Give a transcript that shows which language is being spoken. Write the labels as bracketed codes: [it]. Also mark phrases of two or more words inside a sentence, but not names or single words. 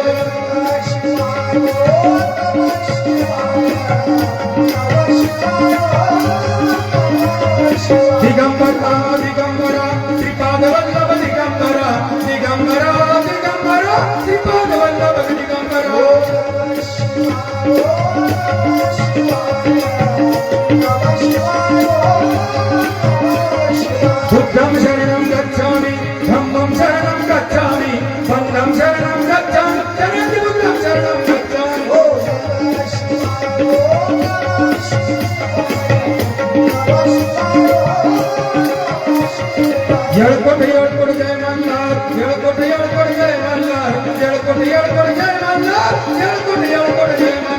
[mr] दिगंबरा दिगंबरा श्रीपाद वल्लभ दिगंबरा दिगंबरा दिगंबरा श्रीपाद वल्लभ दिगंबरा [pi] बुद्धं शरणं गच्छामि धम्मं शरणं गच्छामि संघं शरणं गच्छामि शरणागति बुद्धं शरणं गच्छामि [mr] येळकोट येळकोट जय मल्हार येळकोट येळकोट जय मल्हार येळकोट येळकोट जय मल्हार येळकोट येळकोट जय